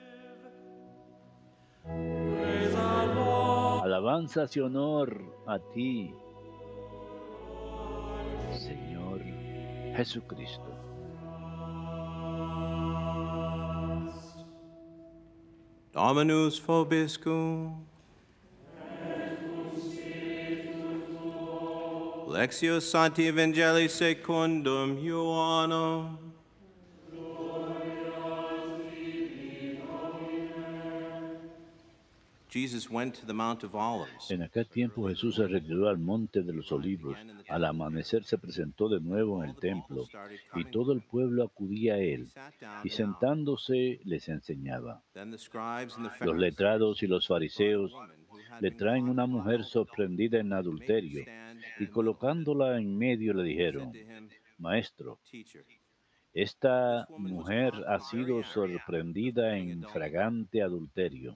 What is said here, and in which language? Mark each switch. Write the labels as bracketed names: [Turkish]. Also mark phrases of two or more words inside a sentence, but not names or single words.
[Spanish] Alabanzas y honor a ti, Señor Jesucristo. [Latin] Dominus vobiscum. Lectio Sancti Evangelii secundum Ioannem. [English] Jesus went to the Mount of Olives. [Spanish] En aquel tiempo Jesús se retiró al monte de los olivos. Al amanecer se presentó de nuevo en el templo, y todo el pueblo acudía a él, y sentándose les enseñaba. Los letrados y los fariseos le traen una mujer sorprendida en adulterio, y colocándola en medio le dijeron: Maestro, esta mujer ha sido sorprendida en fragante adulterio.